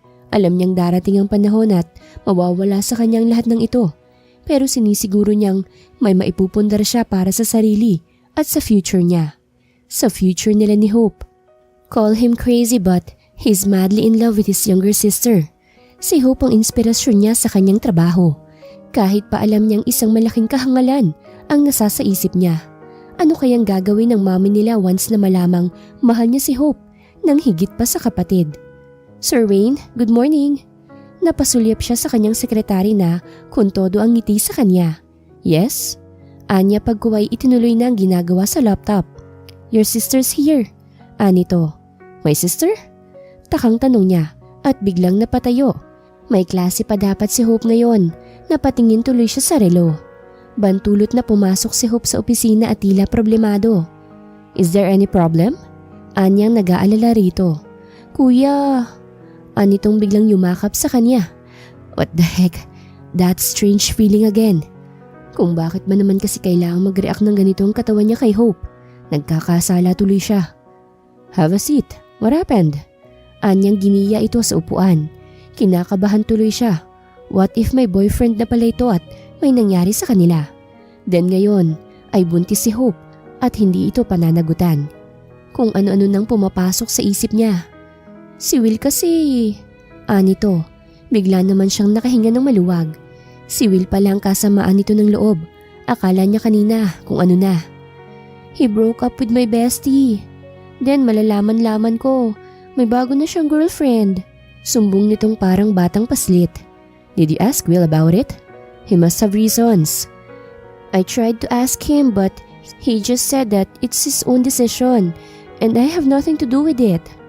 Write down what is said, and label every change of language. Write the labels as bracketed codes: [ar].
[tl] Alam niyang darating ang panahon at mawawala sa kanyang lahat ng ito. Pero sinisiguro niyang may maipupundar siya para sa sarili at sa future niya. Sa future nila ni Hope. [en] Call him crazy but he's madly in love with his younger sister. [tl] Si Hope ang inspirasyon niya sa kanyang trabaho. Kahit pa alam niyang isang malaking kahangalan ang nasa sa isip niya. Ano kayang gagawin ng mommy nila once na malamang mahal niya si Hope nang higit pa sa kapatid? Sir Wayne, [en] good morning. [tl] Napasulyap siya sa kanyang sekretary na kung todo ang ngiti sa kanya. Yes? Anya pagkuway itinuloy na ang ginagawa sa laptop. [en] Your sister's here. [tl] Anito. [en] My sister? [tl] Takang tanong niya at biglang napatayo. May klase pa dapat si Hope ngayon. Napatingin tuloy siya sa relo. Bantulot na pumasok si Hope sa opisina at tila problemado. [en] Is there any problem? [tl] Anyang nag-aalala rito. Kuya, anitong biglang yumakap sa kanya. [en] What the heck? That strange feeling again. [tl] Kung bakit ba naman kasi kailangang mag-react ng ganito ang katawan niya kay Hope. Nagkakasala tuloy siya. [en] Have a seat. What happened? [tl] Anyang giniya ito sa upuan. Kinakabahan tuloy siya. What if may boyfriend na pala ito at may nangyari sa kanila? Then ngayon ay buntis si Hope at hindi ito pananagutan. Kung ano-ano nang pumapasok sa isip niya. Si Will kasi... Anito, bigla naman siyang nakahinga ng maluwag. Si Will pala ang kasamaan nito ng loob. Akala niya kanina kung ano na. [en] He broke up with my bestie. Then [tl] malalaman-laman ko, may bago na siyang girlfriend. Sumbong nitong parang batang paslit. [en] Did you ask Will about it? He must have reasons. I tried to ask him but he just said that it's his own decision and I have nothing to do with it.